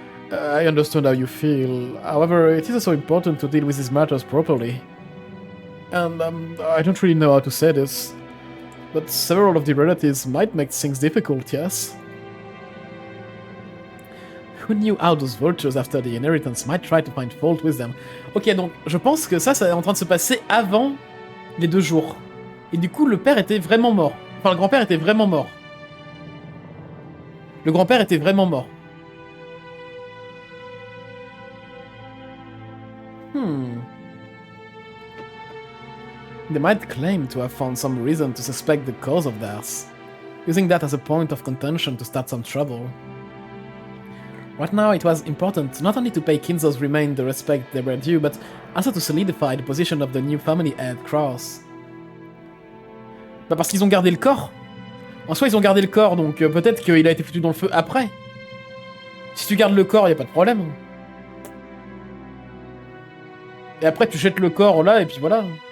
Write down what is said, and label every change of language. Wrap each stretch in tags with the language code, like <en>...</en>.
<en>I understand how you feel. However, it is also important to deal with these matters properly. And I don't really know how to say this, but several of the relatives might make things difficult, yes? Who knew how those vultures after the inheritance might try to find fault with them?</en> <fr>Ok, donc je pense que ça est en train de se passer avant les 2 jours. Et du coup, le père était vraiment mort. Enfin, le grand-père était vraiment mort. Le grand-père était vraiment mort.</fr> <en>They might claim to have found some reason to suspect the cause of theirs, using that as a point of contention to start some trouble. Right now, it was important not only to pay Kinzo's remains the respect they were due, but also to solidify the position of the new family head, Cross.</en> <fr>Bah parce qu'ils ont gardé le corps. En soi, ils ont gardé le corps, donc peut-être qu'il a été foutu dans le feu après. Si tu gardes le corps, y a pas de problème. Et après, tu jettes le corps là, et puis voilà.</fr>